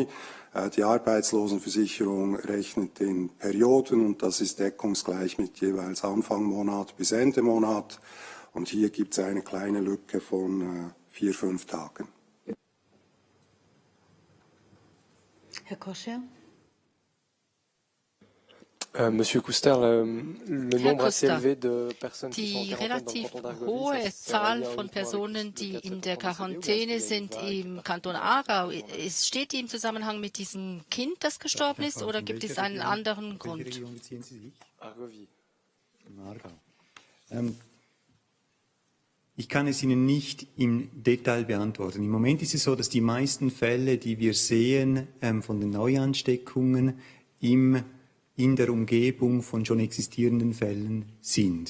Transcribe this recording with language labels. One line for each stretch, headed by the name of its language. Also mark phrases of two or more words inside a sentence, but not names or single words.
German: Die Arbeitslosenversicherung rechnet in Perioden und das ist deckungsgleich mit jeweils Anfang Monat bis Ende Monat. Und hier gibt es eine kleine Lücke von 4-5 Tagen. Herr Koscher.
French: Monsieur Couster, le
German: Herr
French: nombre assez
German: Couster,
French: élevé de personnes qui sont
German: die
French: en Quarantäne dans le
German: relativ
French: canton d'Argovie,
German: hohe
French: ça sert à
German: Zahl
French: rien
German: von
French: uniquement
German: Personen,
French: avec
German: die
French: le
German: in der
French: traitement procédé, ou est-ce
German: Quarantäne
French: qu'il y a une
German: sind
French: vague
German: im Kanton Aargau. Steht die im Zusammenhang mit diesem Kind, das gestorben ist, oder gibt es einen anderen Grund? Welche Region beziehen Sie sich? Argovie. Im Aargau. Ich kann es Ihnen nicht im Detail beantworten. Im Moment ist es so, dass die meisten Fälle, die wir sehen von den Neuansteckungen, in der Umgebung von schon existierenden Fällen sind.